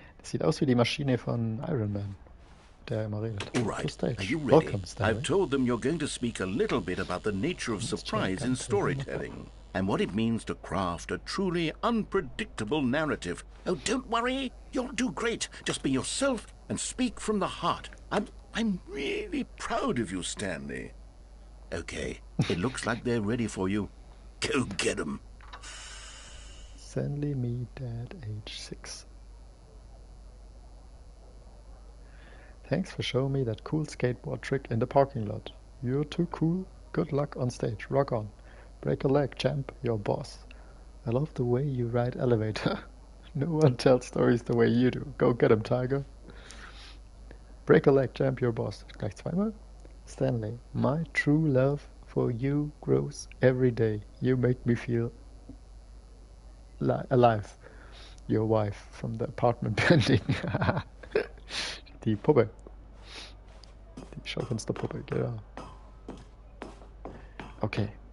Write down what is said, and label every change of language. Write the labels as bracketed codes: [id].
[de] Das sieht aus wie die Maschine von Iron Man, der immer redet. [en] All To right, stage. are you ready? Welcome, Stanley. I've told them you're going to speak a little bit about the nature of surprise in storytelling and what it means to craft a truly unpredictable narrative. Oh, don't worry, you'll do great. Just be yourself and speak from the heart. I'm really proud of you, Stanley. Okay, it looks like they're ready for you. Go get 'em. Stanley, me, dad, age 6. Thanks for showing me that cool skateboard trick in the parking lot. You're too cool. Good luck on stage. Rock on. Break a leg, champ. You're boss. I love the way you ride elevator. No one tells stories the way you do. Go get 'em, Tiger. Break a leg, champ. You're boss. [de] Gleich zweimal. [en] Stanley, my true love for you grows every day. You make me feel alive. Your wife from the apartment building. [de] Die Puppe. Die Schaufensterpuppe, genau. Okay.